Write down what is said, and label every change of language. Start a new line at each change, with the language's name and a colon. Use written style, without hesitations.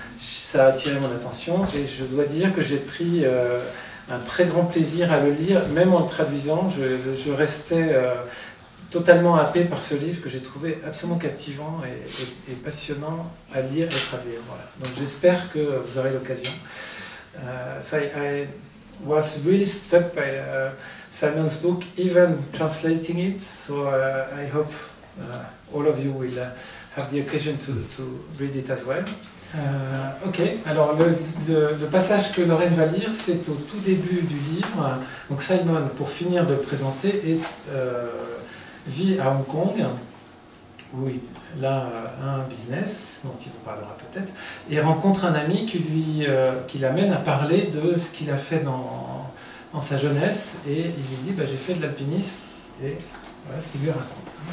French: Ça a attiré mon attention et je dois dire que j'ai pris un très grand plaisir à le lire, même en le traduisant. Je restais totalement happé par ce livre que j'ai trouvé absolument captivant et passionnant à lire et traduire. Voilà. Donc j'espère que vous aurez l'occasion.
English: So I was really struck by Simon's book, even translating it. So I hope all of you will have the occasion to read it as well.
French: Ok, alors le passage que Lorraine va lire, c'est au tout début du livre. Donc Simon, pour finir de le présenter, vit à Hong Kong, où il a un business, dont il vous parlera peut-être, et rencontre un ami qui l'amène à parler de ce qu'il a fait dans sa jeunesse, et il lui dit j'ai fait de l'alpinisme, et voilà ce qu'il lui raconte.